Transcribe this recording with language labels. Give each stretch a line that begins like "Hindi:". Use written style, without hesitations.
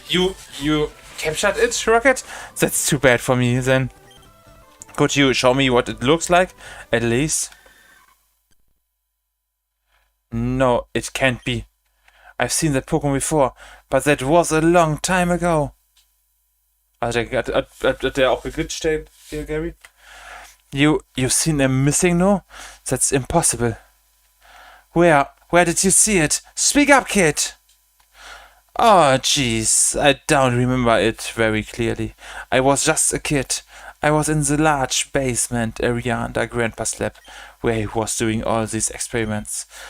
English: You captured it, Rocket? That's too bad for me then. Could you show me what it looks like, at least? No, it can't be. I've seen that Pokémon before, but that was a long time ago.
German: Also hat der auch geglitscht, der Gary?
English: You've seen a missing no? That's impossible. Where did you see it? Speak up, kid! Oh, jeez, I don't remember it very clearly. I was just a kid. I was in the large basement area under Grandpa's lab, where he was doing all these experiments.